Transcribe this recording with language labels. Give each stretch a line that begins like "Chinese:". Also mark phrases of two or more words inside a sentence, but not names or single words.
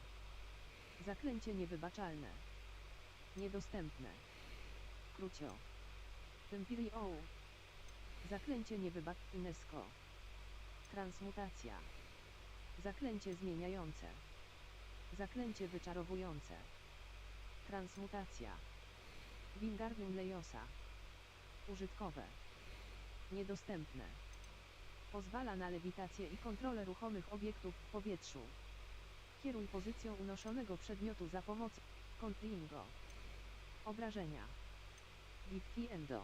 Polish: Zaklęcie niewybaczalne. Niedostępne. Krucio. Tempirio. Zaklęcie niewybaczalne. Inesco. Transmutacja. Zaklęcie zmieniające. Zaklęcie wyczarowujące. Transmutacja. Wingardium Lejosa. Użytkowe. Niedostępne. Pozwala na lewitację i kontrolę ruchomych obiektów w powietrzu. Kieruj pozycją unoszonego przedmiotu za pomocą Contringo. Obrażenia. Victiendo.